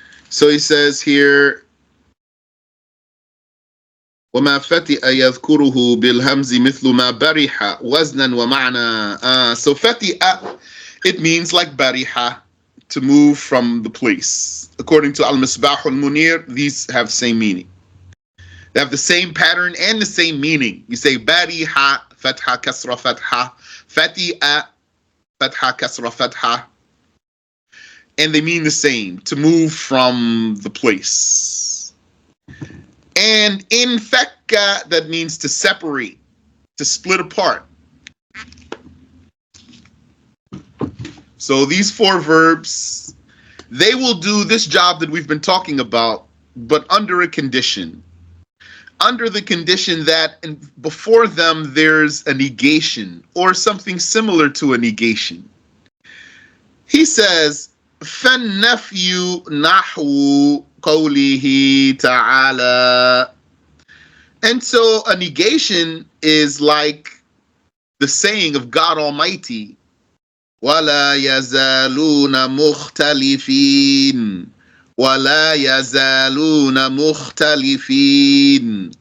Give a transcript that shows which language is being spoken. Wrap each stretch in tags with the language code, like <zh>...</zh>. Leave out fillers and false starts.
<en>So he says here,</en> <ar>وما فتئ يذكره بالهمز مثل ما برح وزنا ومعنى.</ar> <en>So فتئ, it means like bariha, to move from the place. According to Al-Misbah al-Munir, these have the same meaning. They have the same pattern and the same meaning. You say bariha, fatha, kasra, fatha, fati'a, fatha, kasra, fatha. And they mean the same, to move from the place. And in fakka, that means to separate, to split apart. So these four verbs, they will do this job that we've been talking about, but under a condition. Under the condition that before them there's a negation or something similar to a negation. He says,</en> <ar>فَالنَّفْيُ نَحْوُ قَوْلِهِ تَعَالَى.</ar> <en>And so a negation is like the saying of God Almighty,</en> <ar>وَلَا يَزَالُونَ مُخْتَلِفِينَ وَلَا يَزَالُونَ مُخْتَلِفِينَ.</ar>